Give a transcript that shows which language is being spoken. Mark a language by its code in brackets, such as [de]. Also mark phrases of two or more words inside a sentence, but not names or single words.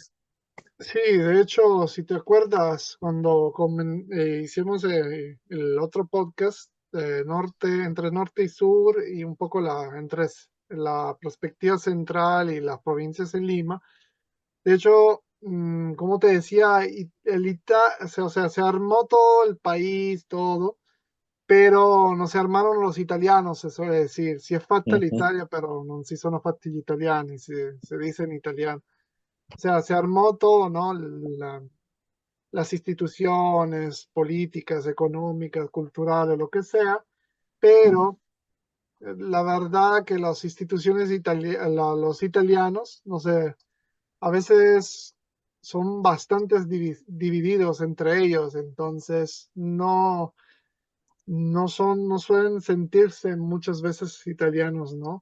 [es] Sí, de hecho, si te acuerdas, cuando hicimos el otro podcast, entre norte y sur, y un poco entre la perspectiva central y las provincias en Lima, de hecho, como te decía, o sea, se armó todo el país, todo, pero no se armaron los italianos, se suele decir. [it] Si è fatta [es] Ujú. [it] l'Italia, pero non si sono fatti gli italiani, [es] se dice en italiano. O sea, se armó todo, ¿no? las instituciones políticas, económicas, culturales, lo que sea, pero la verdad que las instituciones los italianos, no sé, a veces son bastante divididos entre ellos, entonces no suelen sentirse muchas veces italianos, ¿no?